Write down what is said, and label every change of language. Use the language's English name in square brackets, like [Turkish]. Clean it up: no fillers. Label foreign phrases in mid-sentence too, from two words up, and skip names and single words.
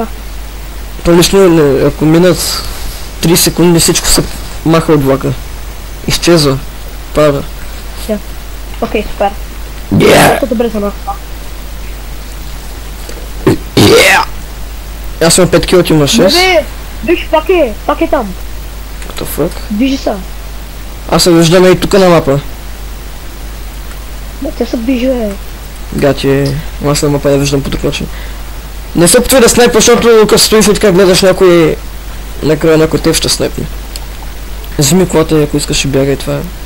[Bulgarian] То лично, ако минат 3 секунди, всичко се маха от влака. Изчезва. Пада. Окей, супер. Много добре за нас. Аз имам 5 кила, ти имаш 6. Виж, пак е там. [English] What the fuck? [Bulgarian] Движи се. Аз се виждаме и тук на мапа. Да, те са ближе. Гати, аз на мапа не виждам по друг начин. Не се опитвай да снайпваш, защото като стоиш и така гледаш някой... Накрая някой теб ще снайпне. Вземи колата, ако искаш и бягай, това е.